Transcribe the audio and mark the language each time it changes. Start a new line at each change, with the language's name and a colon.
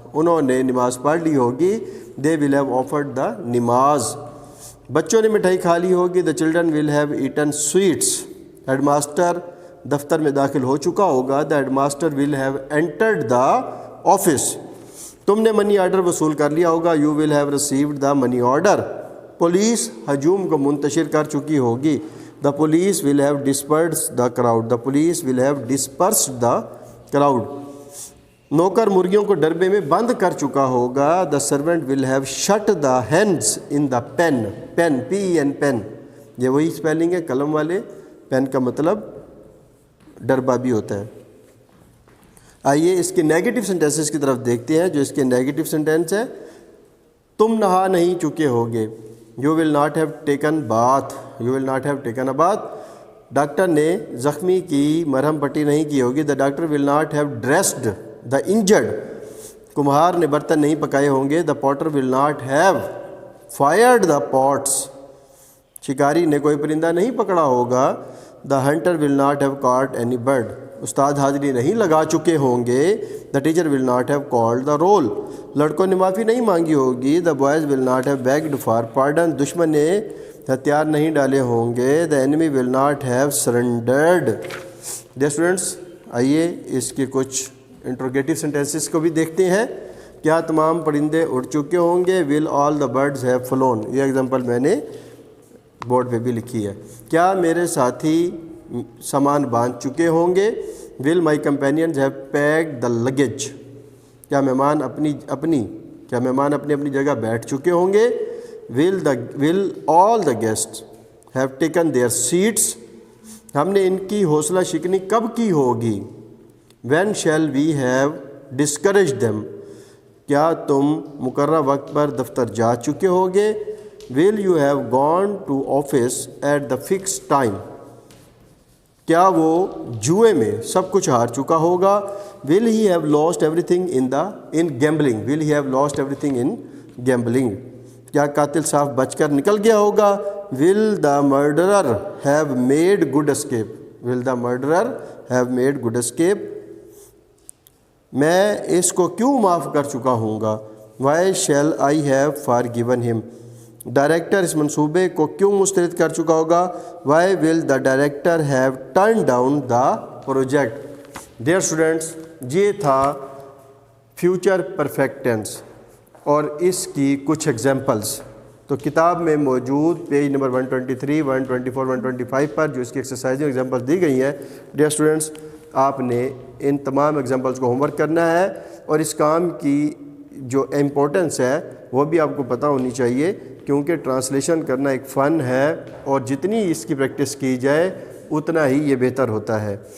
Urdu: انہوں نے نماز پڑھ لی ہوگی.
English: They will have offered the namaz.
Urdu: بچوں نے مٹھائی کھا لی ہوگی.
English: The children will have eaten sweets. Headmaster
Urdu: دفتر میں داخل ہو چکا ہوگا.
English: The headmaster will have entered the office.
Urdu: تم نے منی آرڈر وصول کر لیا ہوگا.
English: You will have received the money order.
Urdu: Police ہجوم کو منتشر کر چکی ہوگی.
English: The police will have dispersed the crowd. The police will have dispersed the crowd.
Urdu: نوکر مرغیوں کو ڈربے میں بند کر چکا ہوگا.
English: The servant will have shut the hands in the pen.
Urdu: Pain PEN pain, یہ وہی اسپیلنگ ہے قلم والے. پین کا مطلب ڈربا بھی ہوتا ہے. آئیے اس کے نیگیٹو سینٹینسز کی طرف دیکھتے ہیں. جو اس کے نیگیٹو سینٹینس ہے, تم نہا نہیں چکے ہوگے.
English: You will not have taken bath. You will not have taken a bath.
Urdu: Doctor نے زخمی کی مرہم پٹی نہیں کی ہوگی.
English: The doctor will not have dressed the injured.
Urdu: کمہار نے برتن نہیں پکائے ہوں گے.
English: The potter will not have fired the pots.
Urdu: شکاری نے کوئی پرندہ نہیں پکڑا ہوگا.
English: The hunter will not have caught any bird.
Urdu: استاد حاضری نہیں لگا چکے ہوں گے.
English: The teacher will not have called the roll.
Urdu: لڑکوں نے معافی نہیں مانگی ہوگی.
English: The boys will not have begged for pardon.
Urdu: دشمن نے ہتھیار نہیں ڈالے ہوں گے.
English: The enemy will not have surrendered.
Urdu: Dear students, آئیے اس کے کچھ انٹروگیٹو سینٹینسز کو بھی دیکھتے ہیں. کیا تمام پرندے اڑ چکے ہوں گے.
English: Will all the birds have flown.
Urdu: یہ ایگزامپل میں نے بورڈ پہ بھی لکھی ہے. کیا میرے ساتھی سامان باندھ چکے ہوں گے.
English: Will my companions have packed the luggage.
Urdu: کیا مہمان اپنی جگہ بیٹھ چکے ہوں گے.
English: Will all the guest have taken their seats.
Urdu: ہم نے ان کی حوصلہ شکنی کب کی ہوگی.
English: When shall we have discourage them.
Urdu: کیا تم مقررہ وقت پر دفتر جا چکے ہوگے.
English: Will you have gone to office at the fix time.
Urdu: کیا وہ جوئے میں سب کچھ ہار چکا ہوگا.
English: Will he have lost everything in gambling. Will he have lost everything in gambling.
Urdu: کیا قاتل صاف بچ کر نکل گیا ہوگا.
English: Will the murderer have made good escape. Will the murderer have made good escape.
Urdu: میں اس کو کیوں معاف کر چکا ہوں گا.
English: Why shall I have forgiven him.
Urdu: Director اس منصوبے کو کیوں مسترد کر چکا ہوگا.
English: Why will the director have turn down the project.
Urdu: Dear students, یہ تھا فیوچر پرفیکٹ ٹینس اور اس کی کچھ ایگزامپلس. تو کتاب میں موجود پیج نمبر 123, 124, 125 پر جو اس کی ایکسرسائز ایگزامپل دی گئی ہیں. ڈیئر اسٹوڈنٹس, آپ نے ان تمام ایگزامپلس کو ہوم ورک کرنا ہے اور اس کام کی جو امپورٹنس ہے وہ بھی آپ کو پتہ ہونی چاہیے, کیونکہ ٹرانسلیشن کرنا ایک فن ہے اور جتنی اس کی پریکٹس کی جائے اتنا ہی یہ بہتر ہوتا ہے.